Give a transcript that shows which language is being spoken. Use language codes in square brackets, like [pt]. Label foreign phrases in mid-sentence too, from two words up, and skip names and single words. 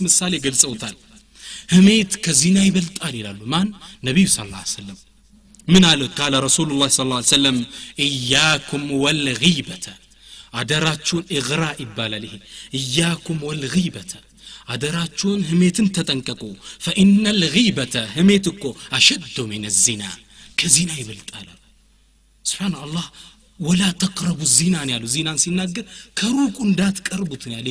[am] ምሳሌ ገልጸውታል ህሜት ከዚና ይበልጣል ይላሉ ማን ነብዩ [ar] صلى الله عليه وسلم [am] ምን አለ ካለ ረሱላህ [ar] صلى الله عليه وسلم إياكم والغيبة [am] አደራችሁን ኢግራ ይባላል ይሄ [ar] إياكم والغيبة [am] አደራችሁን ህሜትን ተጠንቀቁ [ar] فإن الغيبة [am] ህሜትኮ አሸዱ [ar] من الزنا [am] ከዚና ይበልጣል [ar] سبحان الله ولا تقربوا الزنا [am] ያሉ ዚናን ሲናገር ከሩቁ እንዳትቀርቡት ያለ